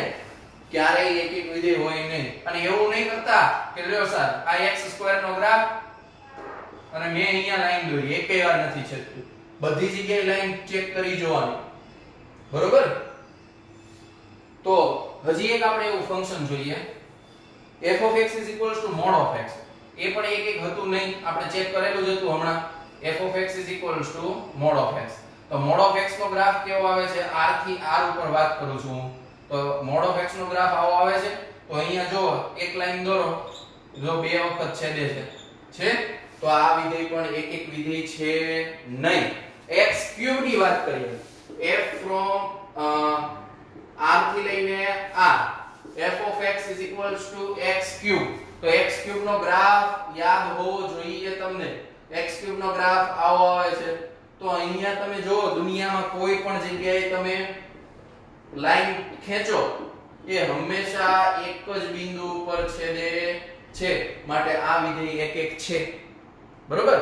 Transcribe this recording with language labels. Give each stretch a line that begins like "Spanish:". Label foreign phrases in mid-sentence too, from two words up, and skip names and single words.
Gujarati: ક્યારેય એક એક વિધેય હોય નહીં. અને એવું નહીં કરતા કે લ્યો સર આ x સ્ક્વેર નો ગ્રાફ અને મેં અહીંયા લાઈન દોરી, એકેય વાર નથી છેદતું. બધી જગ્યાએ લાઈન ચેક કરી જોવાની, બરોબર? તો હજી એક આપણે એવું ફંક્શન જોઈએ
English: f of x is equals to mod of x.
Gujarati: એ પણ એક એક હતું નહીં, આપણે ચેક કરેલું જ હતું હમણાં.
English: f of x is equals to mod of x.
Gujarati: તો
English: mod of x
Gujarati: નો ગ્રાફ કેવો આવે છે? r થી r ઉપર વાત કરું છું. તો
English: mod of x
Gujarati: નો ગ્રાફ આવો આવે છે. તો અહીંયા જો એક લાઈન દોરો, જો બે વખત છેદે છે તો આ વિધેય પણ એક એક વિધેય છે નહીં. x ક્યુબ ની વાત કરીએ,
English: f from r
Gujarati: થી લઈને r,
English: f of x is equals to x cube.
Gujarati: તો
English: x cube
Gujarati: નો ગ્રાફ યાદ હોવો જોઈએ તમને.
English: x cube
Gujarati: નો ગ્રાફ આવો આવે છે. તો અહીંયા તમે જો દુનિયામાં કોઈ પણ જગ્યાએ તમે લાઈન ખેંચો એ હંમેશા એક જ બિંદુ ઉપર છેદે છે, માટે આ વિધેય એક એક છે, બરોબર?